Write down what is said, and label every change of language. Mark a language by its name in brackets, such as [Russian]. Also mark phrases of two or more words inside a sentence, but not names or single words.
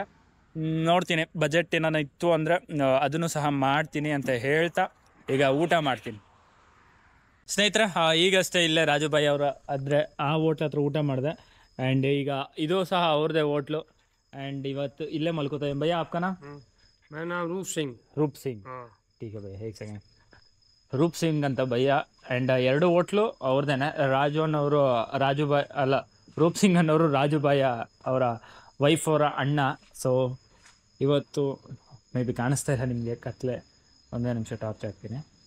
[Kannada] ನೋಡ್ತೀನಿ ಬಜೆಟ್ ಏನಾನ ಇತ್ತು ಅಂದರೆ ಅದನ್ನು ಸಹ ಮಾಡ್ತೀನಿ ಅಂತ ಹೇಳ್ತಾ ಈಗ ಊಟ ಮಾಡ್ತೀನಿ. ಸ್ನೇಹಿತರೆ, ಈಗಷ್ಟೇ ಇಲ್ಲೇ ರಾಜುಭಾಯಿ ಅವರ ಆದರೆ ಆ ಹೋಟ್ಲ್ ಹತ್ರ ಊಟ ಮಾಡಿದೆ. ಆ್ಯಂಡ್ ಈಗ ಇದು ಸಹ ಅವ್ರದ್ದೇ ಹೋಟ್ಲು. ಆ್ಯಂಡ್ ಇವತ್ತು ಇಲ್ಲೇ ಮಲ್ಕೋತಾ ಇದ್ದೀನಿ. [Hindi] भैया आपका नाम? मेरा नाम रूप सिंह. [Kannada] ರೂಪ್ ಸಿಂಗ್. [Hindi] हाँ. ठीक है भैया, एक सेकेंड. [Kannada] ರೂಪ್ ಸಿಂಗ್ ಅಂತ ಭಯ್ಯ. ಆ್ಯಂಡ್ 2 ಹೋಟ್ಲು ಅವ್ರದ್ದೇನೆ. ರೂಪ್ ಸಿಂಗ್ ಅನ್ನೋರು ರಾಜುಭಾಯಿ ಅವರ ವೈಫ್ ಅವರ ಅಣ್ಣ. ಸೊ ಇವತ್ತು [English] may be [Kannada] ಕಾಣಿಸ್ತಾ ಇಲ್ಲ ನಿಮಗೆ ಕತ್ಲೆ, ಒಂದೇ ನಿಮಿಷ ಟಾರ್ಚ್ ಹಾಕ್ತೀನಿ.